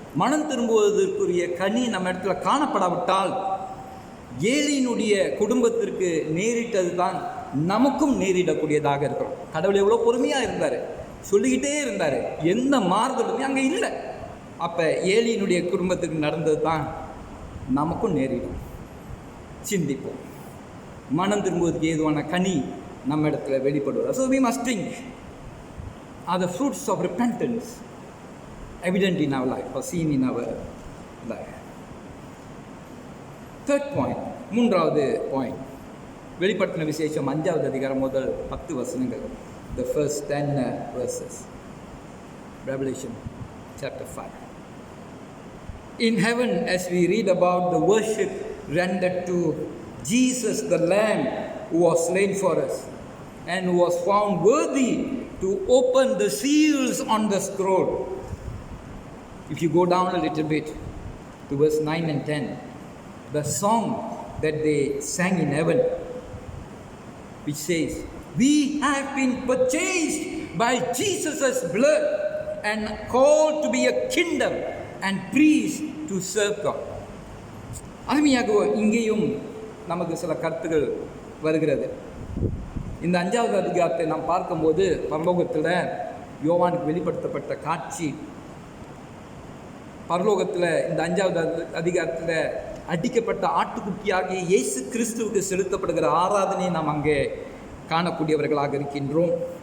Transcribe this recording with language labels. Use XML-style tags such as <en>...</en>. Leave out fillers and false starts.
<ta>மனம் திரும்புவதற்குரிய கனி நம்ம இடத்துல காணப்படாவிட்டால் ஏலியினுடைய குடும்பத்திற்கு நேரிட்டது தான் நமக்கும் நேரிடக்கூடியதாக இருக்கிறோம். கடவுள் எவ்வளோ பொறுமையாக இருந்தார், சொல்லிக்கிட்டே இருந்தார், எந்த மாறுதலுமே அங்கே இல்லை. அப்போ ஏலியினுடைய குடும்பத்துக்கு நடந்தது தான் நமக்கும் நேரிடும். சிந்திப்போம். மனம் திரும்புவதற்கு ஏதுவான கனி நம்ம இடத்துல வெளிப்படுவது.</ta> <en>So we must think, are the fruits of repentance evident in our life or seen in our life? Third point,</en> <ta>மூன்றாவது பாயிண்ட், வெளிப்படுத்தின விசேஷம் 5வது அதிகாரம் முதல் 10 வசனங்கள்.</ta> <en>The first 10 verses. Revelation chapter 5. In heaven, as we read about the worship rendered to Jesus the Lamb who was slain for us and who was found worthy to open the seals on the scroll. If you go down a little bit to verse 9 and 10, the song that they sang in heaven, which says, "We have been purchased by Jesus' blood and called to be a kingdom and priests to serve God."</en> <ta>அருமையாக இங்கேயும் நமக்கு சில கருத்துகள் வருகிறது. இந்த 5வது அதிகாரத்தை நாம் பார்க்கும்போது பரலோகத்தில் யோவானுக்கு வெளிப்படுத்தப்பட்ட காட்சி, பரலோகத்தில் இந்த 5வது அதிகாரத்தில் அடிக்கப்பட்ட ஆட்டுக்குட்டியாகிய இயேசு கிறிஸ்துவுக்கு செலுத்தப்படுகிற ஆராதனையை நாம் அங்கே காணக்கூடியவர்களாக இருக்கின்றோம்.</ta>